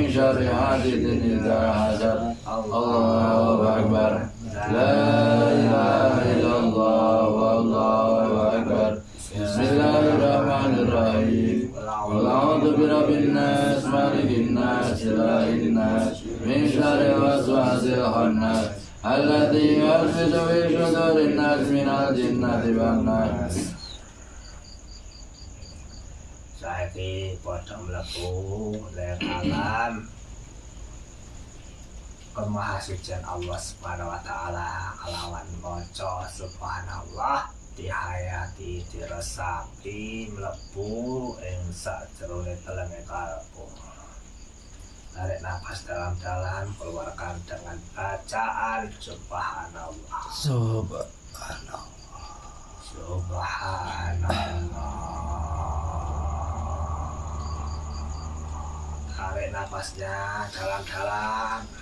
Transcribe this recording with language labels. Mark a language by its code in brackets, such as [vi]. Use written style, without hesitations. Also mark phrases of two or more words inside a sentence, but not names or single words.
[ar] شر حاسد إذا حسد الله أكبر لا إله إلا الله والله أكبر بسم الله الرحمن الرحيم قل أعوذ برب الناس مالك الناس إله الناس من شر الوسواس الخناس الذي يوسوس في صدور الناس من الجنة والناس. [jv] Saiki padha mlebu ning alam kemahasucian [ar] الله سبحانه وتعالى [jv] kelawan maca subhanallah dihayati diresapi mlebu ing sajroning telenge kalbu. [id] Tarik nafas dalam-dalam, keluarkan dengan bacaan subhanallah. Subhanallah. Subhanallah. Tarik nafasnya dalam-dalam.